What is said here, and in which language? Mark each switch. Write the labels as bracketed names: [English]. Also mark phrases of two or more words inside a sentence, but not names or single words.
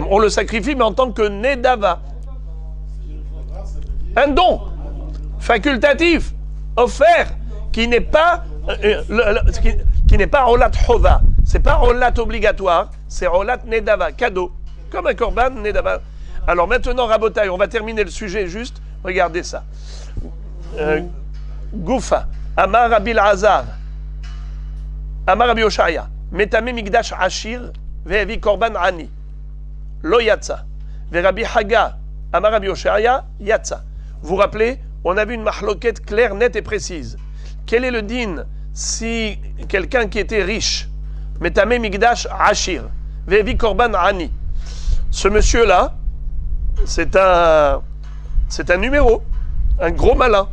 [French] On le sacrifie, mais en tant que Nedava. Un don facultatif, offert, qui n'est pas qui n'est pas [Hebrew] עולת חובה. [French] C'est pas Olat obligatoire, c'est [Hebrew] עולת נדבה, [French] cadeau. Comme un [Hebrew] קרבן נדבה. [French] Alors maintenant, Rabotai, on va terminer le sujet juste. Regardez ça. Goufa. [Hebrew] אמר רבי עזר. אמר רבי אושעיא. מטמא מקדש עשיר. והביא קרבן עני. לא יצא. ורבי חגא. אמר רבי אושעיא. יצא. [French] Vous vous rappelez, on a vu une mahloquette claire, nette et précise. Quel est le din si quelqu'un qui était riche, [Hebrew] מטמא מקדש עשיר. והביא קרבן עני. [French] Ce monsieur-là, c'est un numéro, un gros malin.